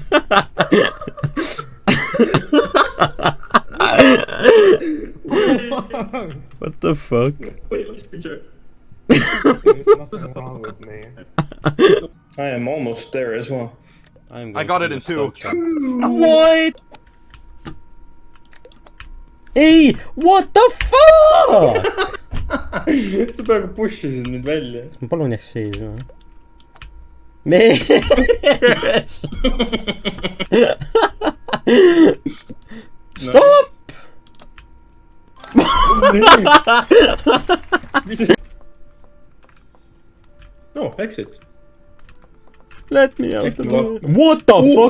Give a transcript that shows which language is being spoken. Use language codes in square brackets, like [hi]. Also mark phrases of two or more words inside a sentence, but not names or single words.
[en] What the fuck? Wait, let's picture. There's nothing wrong with me. I am almost there as well. I got it in 2. What? Ei! What the fuck? [et] Sa peaaegu pushisid nüüd välja. Ma palun jääks seisma. Mees! [en] Stop! No, exit. Let me out the door. What the fuck?